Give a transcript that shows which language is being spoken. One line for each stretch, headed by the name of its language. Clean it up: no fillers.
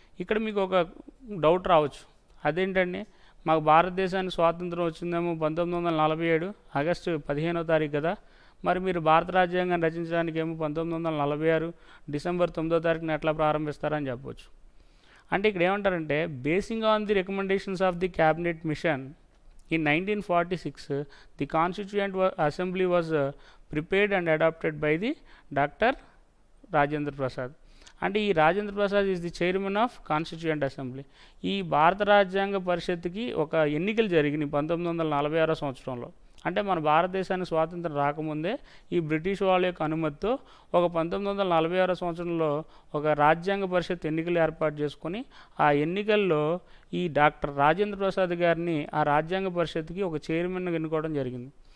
Telugu: ఇక్కడ మీకు ఒక డౌట్ రావచ్చు, అదేంటండి మాకు భారతదేశానికి స్వాతంత్రం వచ్చిందేమో 1947 ఆగస్టు 15వ తారీఖు కదా, మరి మీరు భారత రాజ్యాంగాన్ని రచించడానికి ఏమో 1946 డిసెంబర్ 9వ తారీఖున ఎట్లా ప్రారంభిస్తారని చెప్పవచ్చు. అంటే ఇక్కడ ఏమంటారంటే
English: Basing on the recommendations of the cabinet mission In 1946, the Constituent Assembly was prepared and adopted by the Dr. Rajendra Prasad. అంటే ఈ Rajendra Prasad is the chairman of constituent assembly.
Telugu: ఈ భారత రాజ్యాంగ పరిషత్తుకి ఒక ఎన్నికలు జరిగినాయి 1946 సంవత్సరంలో. అంటే మన భారతదేశానికి స్వాతంత్రం రాకముందే ఈ బ్రిటిష్ వాళ్ళ యొక్క అనుమతితో ఒక 1946 సంవత్సరంలో ఒక రాజ్యాంగ పరిషత్ ఎన్నికలు ఏర్పాటు చేసుకొని ఆ ఎన్నికల్లో ఈ డాక్టర్ రాజేంద్ర ప్రసాద్ గారిని ఆ రాజ్యాంగ పరిషత్కి ఒక చైర్మన్గా ఎన్నుకోవడం జరిగింది.